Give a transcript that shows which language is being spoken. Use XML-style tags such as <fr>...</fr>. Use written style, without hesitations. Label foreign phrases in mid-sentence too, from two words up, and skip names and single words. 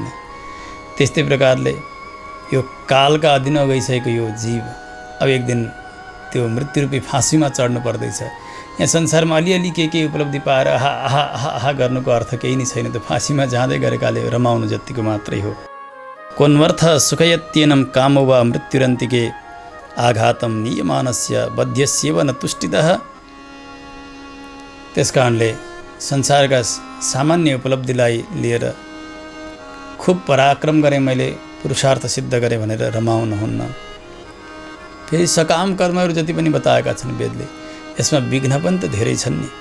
<ne>त्यस्तै प्रकारले यो कालका अधीनमा गइसकेको यो जीव अब एक दिन त्यो मृत्युरूपी फाँसीमा चढ्नु पर्दैछ। यहाँ संसारमा अलिअलि के उपलब्धि पाएर आहा आहा आहा आहा गर्नुको अर्थ केही नै छैन। त्यो फाँसीमा जाँदै गरेकाले रमाउनु जतिको मात्रै हो।</ne> <sa>कोन्वर्थ सुखयत्येनं कामो वा मृत्युरन्तिके आघातम नियमानस्य बध्यस्येव न तुष्टितः।</sa> <ne>त्यस कारणले संसारका सामान्य उपलब्धिलाई लिएर खुब पराक्रम गरेँ, मैले पुरुषार्थ सिद्ध गरेँ भनेर रमाउनुहुन्न। फेरि सकाम कर्महरू जति पनि बताएका छन् वेदले, यसमा विघ्न पनि त धेरै छन् नि।</ne>